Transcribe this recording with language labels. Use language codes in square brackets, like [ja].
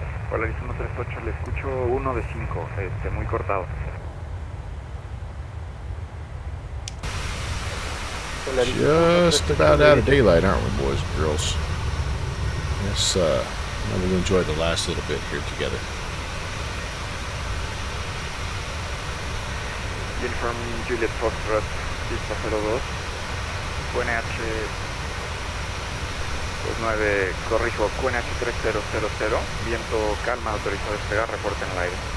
[es] Polaris 138, le escucho 1 de 5, muy cortado. [en] Just about out of daylight, aren't we, boys and girls? Yes, we'll enjoy the last little bit here together. [es] Uniform Juliet Foxtrot, pista 02, QNH 29, corrijo, QNH 3000, viento calma, autorizado a despegar, reporte en el aire.